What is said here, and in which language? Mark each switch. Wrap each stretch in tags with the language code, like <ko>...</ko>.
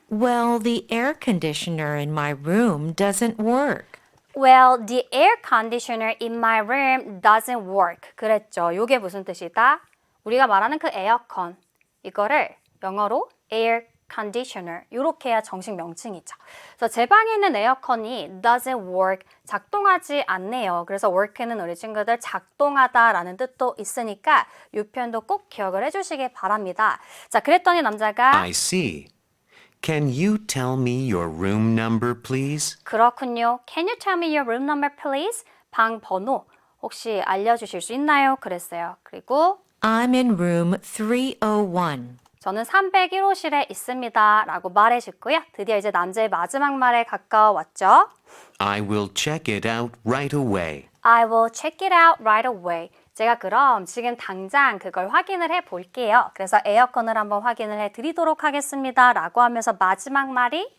<en>Well, the air conditioner in my room doesn't work. Well, the air conditioner in my room doesn't work.</en> <ko>그랬죠. 이게 무슨 뜻이다? 우리가 말하는 그 에어컨. 이거를 영어로 air conditioner 이렇게 해야 정식 명칭이죠. 그래서 제 방에 있는 에어컨이</ko> <en>doesn't work,</en> <ko>작동하지 않네요. 그래서 work는 우리 친구들 작동하다라는 뜻도 있으니까 이 표현도 꼭 기억을 해주시기 바랍니다. 자, 그랬더니 남자가</ko> <en>I see. Can you tell me your room number, please?</en> <ko>그렇군요.</ko> <en>Can you tell me your room number, please?</en> <ko>방 번호 혹시 알려주실 수 있나요? 그랬어요. 그리고</ko> <en>I'm in room 301.</en> <ko>저는 301호실에 있습니다. 라고 말해줬고요. 드디어 이제 남자의 마지막 말에 가까워왔죠.</ko> <en>I will check it out right away. I will check it out right away.</en> <ko>제가 그럼 지금 당장 그걸 확인을 해볼게요. 그래서 에어컨을 한번 확인을 해드리도록 하겠습니다. 라고 하면서 마지막 말이</ko>